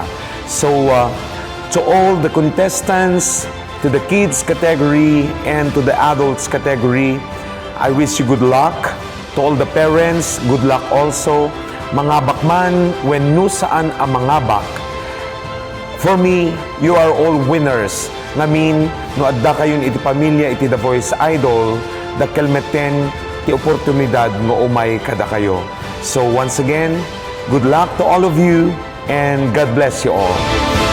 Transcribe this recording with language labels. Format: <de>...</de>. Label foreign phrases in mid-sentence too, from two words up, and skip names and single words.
<en>So to all the contestants, to the kids category and to the adults category, I wish you good luck. To all the parents, good luck also.</en> <ilo>Mangabak man, when no saan ang mangabak.</ilo> <en>For me, you are all winners.</en> <ilo>Ngamin, no adda kayon iti pamilya, iti The Voice Idol, dakelmeten ti oportunidad no umay kada kayo.</ilo> <en>So once again, good luck to all of you and God bless you all.</en>